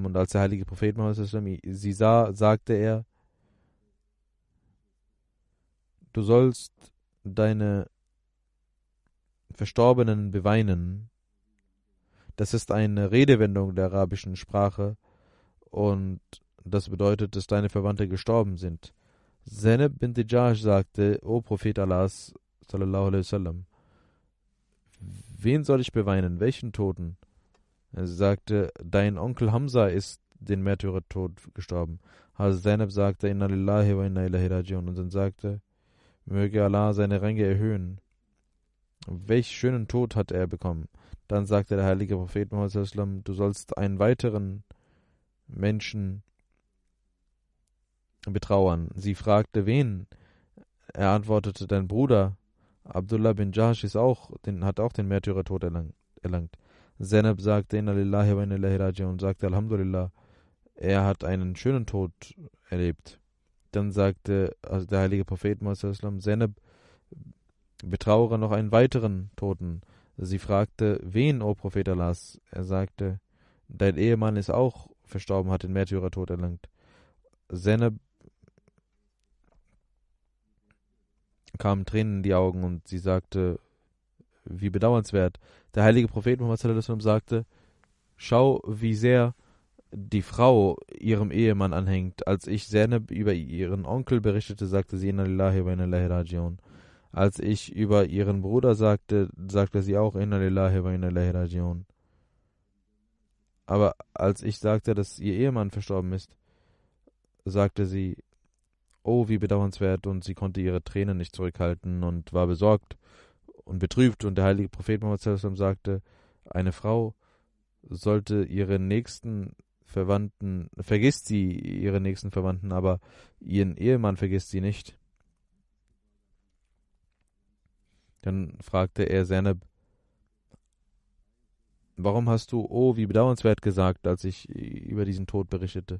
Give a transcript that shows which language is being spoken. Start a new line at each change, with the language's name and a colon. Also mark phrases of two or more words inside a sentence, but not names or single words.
German: Und als der heilige Prophet Muhammad sie sah, sagte er, du sollst deine Verstorbenen beweinen. Das ist eine Redewendung der arabischen Sprache und das bedeutet, dass deine Verwandte gestorben sind. Zainab bint Jahsh sagte, O Prophet Allahs,
Arabic: صلى الله عليه وسلم,
German: wen soll ich beweinen? Welchen Toten? Er sagte, dein Onkel Hamza ist den Märtyrertod gestorben. Hazrat Zainab sagte,
Arabic: إنا لله وإنا إليه راجعون,
German: und dann sagte, möge Allah seine Ränge erhöhen. Welch schönen Tod hat er bekommen? Dann sagte der heilige Prophet Muhammad
Arabic: صلى الله عليه وسلم,
German: du sollst einen weiteren Menschen betrauern. Sie fragte, wen? Er antwortete, dein Bruder Abdullah bin Jahsh hat auch den Märtyrertod erlangt. Zainab sagte,
Arabic: إنا لله وإنا إليه راجعون,
German: und sagte, Alhamdulillah, er hat einen schönen Tod erlebt. Dann sagte der heilige Prophet Muhammad
Arabic: صلى الله عليه وسلم,
German: Zainab, betrauere noch einen weiteren Toten. Sie fragte, wen, o Prophet Allahs? Er sagte, dein Ehemann ist auch verstorben, hat den Märtyrertod erlangt. Zainab kamen Tränen in die Augen und sie sagte, wie bedauernswert. Der heilige Prophet Muhammad
Arabic: صلى الله عليه وسلم
German: sagte, schau, wie sehr die Frau ihrem Ehemann anhängt. Als ich Zainab über ihren Onkel berichtete, sagte sie,
Arabic: إنا لله وإنا إليه راجعون.
German: Als ich über ihren Bruder sagte sie auch,
Arabic: إنا لله وإنا إليه راجعون.
German: Aber als ich sagte, dass ihr Ehemann verstorben ist, sagte sie, oh, wie bedauernswert, und sie konnte ihre Tränen nicht zurückhalten und war besorgt und betrübt. Und der heilige Prophet Muhammad
Arabic: صلى الله عليه وسلم
German: sagte, eine Frau sollte ihre nächsten Verwandten, vergisst sie ihre nächsten Verwandten, aber ihren Ehemann vergisst sie nicht. Dann fragte er Zainab, warum hast du, oh, wie bedauernswert gesagt, als ich über diesen Tod berichtete?